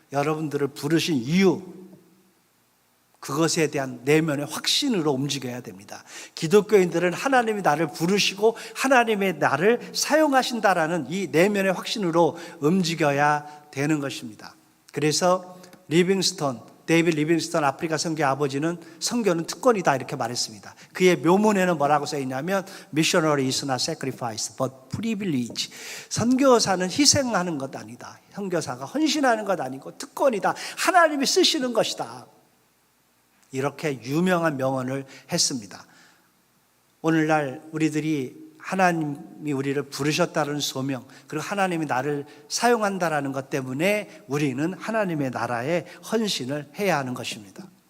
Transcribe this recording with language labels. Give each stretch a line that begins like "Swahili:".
Korean: 여러분들을 부르신 이유, 그것에 대한 내면의 확신으로 움직여야 됩니다. 기독교인들은 하나님이 나를 부르시고 하나님의 나를 사용하신다라는 이 내면의 확신으로 움직여야 되는 것입니다. 그래서 데이빗 리빙스턴 아프리카 선교 아버지는 선교는 특권이다 이렇게 말했습니다. 그의 묘문에는 뭐라고 써있냐면
English: Missionary is not sacrifice but privilege.
Korean: 선교사는 희생하는 것 아니다. 선교사가 헌신하는 것 아니고 특권이다. 하나님이 쓰시는 것이다. 이렇게 유명한 명언을 했습니다. 오늘날 우리들이 하나님이 우리를 부르셨다는 소명, 그리고 하나님이 나를 사용한다는 것 때문에 우리는 하나님의 나라에 헌신을 해야 하는 것입니다.